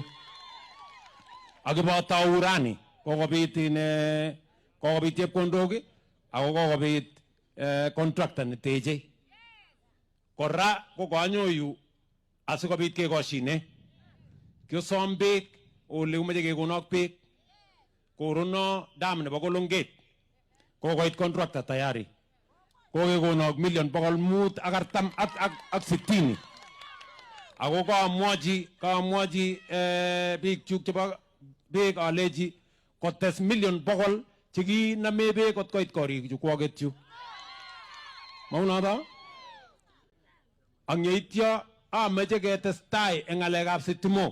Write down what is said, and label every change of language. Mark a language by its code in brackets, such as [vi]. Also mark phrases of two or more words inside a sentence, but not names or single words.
[kln] Akibo tau rani kokobit chepkondok ako kokobit contractor neteche. Kora ko kanyo yu asikobit kekoshine. Kiosom beek ole umeche kekonok beek. Korono dam nebo Kolonget kokoit contractor tayari kokekonok million 540 ako kamwachi biik chuk chebo beek aleji kotes million 100 chekiname beek kot koit korik chukwoket yu. Maunoto? Ang yeityo ameche ketestai eng ng'alekab sitimok.